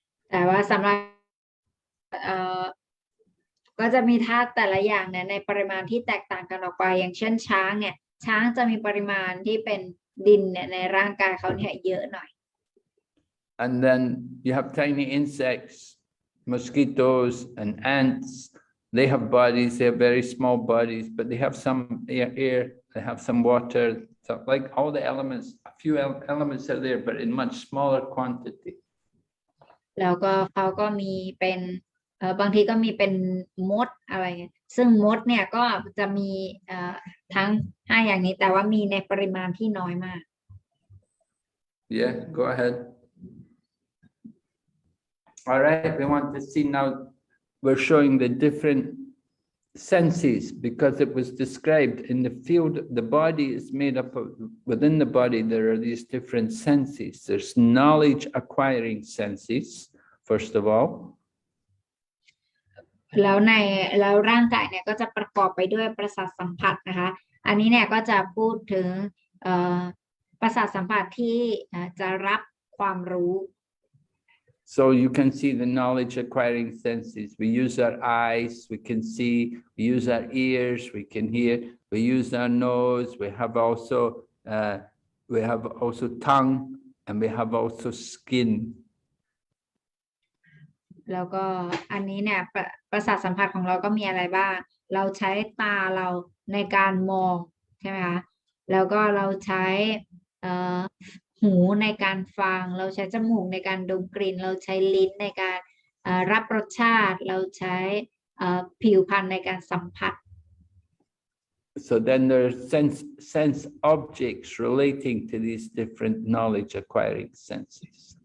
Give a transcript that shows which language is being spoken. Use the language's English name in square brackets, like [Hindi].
[Thai] แต่ว่าสำหรับก็จะมีธาตุแต่ละอย่างเนี่ยในปริมาณที่แตกต่างกันออกไปอย่างเช่นช้างเนี่ยช้างจะมีปริมาณที่เป็นดินเนี่ยในร่างกายเขาเนี่ยเยอะหน่อย [English] And then you have tiny insects, mosquitoes and ants. They have bodies, they have very small bodies, but they have some air, they have some water. So like all the elements, a few elements are there, but in much smaller quantity. [Thai] แล้วก็เขาก็มีเป็นบางทีก็มีเป็นมดอะไรเงี้ยซึ่งมดเนี่ยก็จะมีทั้ง5อย่างนี้แต่ว่ามีในปริมาณที่น้อยมาก [English] Yeah, go ahead. All right, we want to see now, we're showing the different senses because it was described in the field, the body is made up of, within the body, there are these different senses. There's knowledge acquiring senses, first of all. [Thai] แล้วร่างกายเนี่ยก็จะประกอบไปด้วยประสาทสัมผัสนะคะอันนี้เนี่ยก็จะพูดถึงประสาทสัมผัสที่จะรับความรู้ [English] So you can see the knowledge acquiring senses. We use our eyes, we can see, we use our ears, we can hear, we use our nose, we have also tongue, and we have also skin. [Thai] แล้วก็อันนี้เนี่ยประสาทสัมผัสของเราก็มีอะไรบ้างเราใช้ตาเราในการมองใช่ไหมคะแล้วก็เราใช้ หูในการฟังเราใช้จมูกในการดมกลิ่นเราใช้ลิ้นในการรับรสชาติเราใช้ผิวพรรณในการสัมผัส [English] So then there are sense objects relating to these different knowledge acquiring senses.